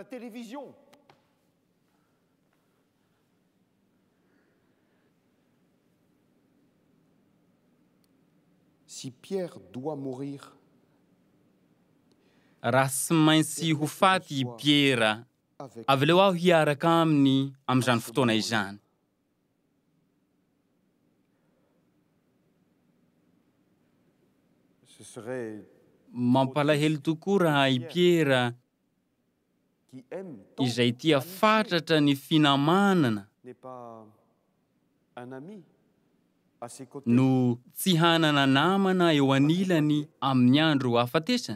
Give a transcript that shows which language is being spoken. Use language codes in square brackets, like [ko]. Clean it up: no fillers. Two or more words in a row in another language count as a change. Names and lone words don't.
[fr] Si Pierre doit mourir, [mg] raha tsy maintsy ho faty i Piera avy leo aho hiaraka aminy amin'izany fotoana izany [fr] ce serait [mg] mampalahelo tokoa raha i Piera [fr] qui aime tant [mg] izay tia fatratra ny finamanana [fr] n'est pas un ami. à ses côtés. [mg] no tsy hanana namana eo anilany amin'ny andro hafatesany.